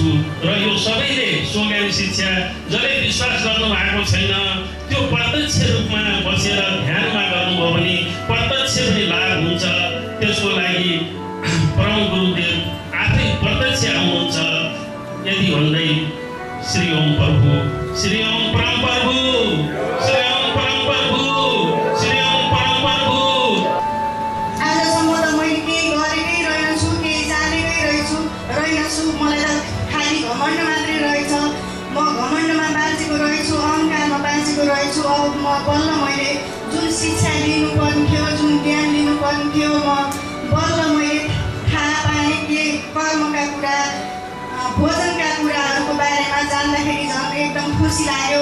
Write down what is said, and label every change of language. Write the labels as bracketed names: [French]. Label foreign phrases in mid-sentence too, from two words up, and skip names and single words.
[Nepali] र यो सबैले स्वज्ञान शिक्षा जसले विश्वास गर्नु भएको छैन त्यो प्रत्यक्ष रूपमा बसेर ध्यानमा गर्नुभयो भने प्रत्यक्ष पनि लाभ हुन्छ। त्यसको लागि परम गुरुदेव आफै प्रत्यक्ष आउनुहुन्छ। यदि भन्दै श्री ओम प्रभु, श्री ओम परम प्रभु, श्री ओम परम प्रभु, श्री ओम परम प्रभु। आजसम्म त मैले केही गरेकै रहेछु, केही जानेकै रहेनछु। मलाई त खालि घमण्ड मात्रै रहेछ। म घमण्डमा बाँचेको रहेछु, अहङ्कारमा बाँचेको रहेछु। अब म बल्ल मैले जुन शिक्षा लिनुपर्ने थियो, जुन ज्ञान लिनुपर्ने थियो, म बल्ल मैले थाहा पाएँ के कर्मका कुरा, भोजनका कुराहरूको बारेमा जान्दाखेरि झन् एकदम खुसी लाग्यो।